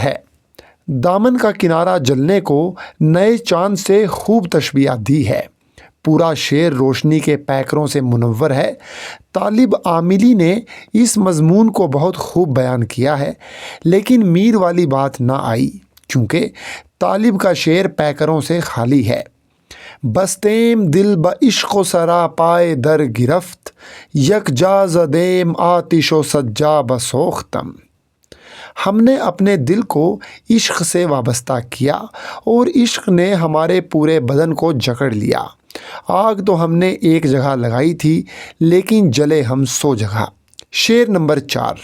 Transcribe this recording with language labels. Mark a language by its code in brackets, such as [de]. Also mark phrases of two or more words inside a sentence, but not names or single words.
[ur] دامن کا کنارہ جلنے کو نئے چاند سے خوب تشبیہ دی ہے۔ پورا شعر روشنی کے پیکروں سے منور ہے۔ طالب عاملی نے اس مضمون کو بہت خوب بیان کیا ہے، لیکن میر والی بات نہ آئی کیونکہ طالب کا شعر پیکروں سے خالی ہے۔ [fa] بستیم دل بعشق و سرا پائے در گرفت، یک جا زدیم آتش و سجا بسوختم۔ [ur] ہم نے اپنے دل کو عشق سے وابستہ کیا اور عشق نے ہمارے پورے بدن کو جکڑ لیا۔ آگ تو ہم نے ایک جگہ لگائی تھی لیکن جلے ہم 100 جگہ۔ شعر نمبر 4۔